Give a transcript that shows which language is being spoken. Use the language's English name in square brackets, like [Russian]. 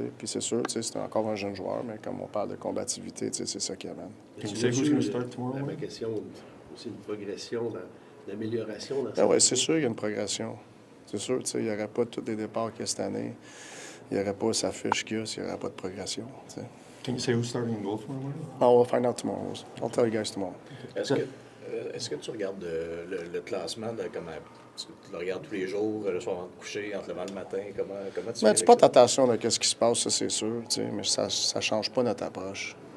[French] Puis c'est sûr, c'est encore un jeune joueur, mais comme on parle de combativité, c'est ça qui amène. Ma question, aussi une progression, d'amélioration dans Oui, c'est sûr qu'il y a une progression. C'est sûr, il n'y aurait pas tous les départs qu'il y a cette année. Il n'y aurait pas sa fiche qu'il y a s'il n'y aurait pas de progression. [English] Can you say who's starting in goal for him? Oh, we'll find out tomorrow. I'll tell you guys tomorrow. [French] Est-ce que tu regardes le classement est-ce que tu le regardes tous les jours, le soir avant de coucher, en te levant le matin? Comment tu tu portes attention à ce qui se passe, ça c'est sûr, mais ça ne change pas notre approche.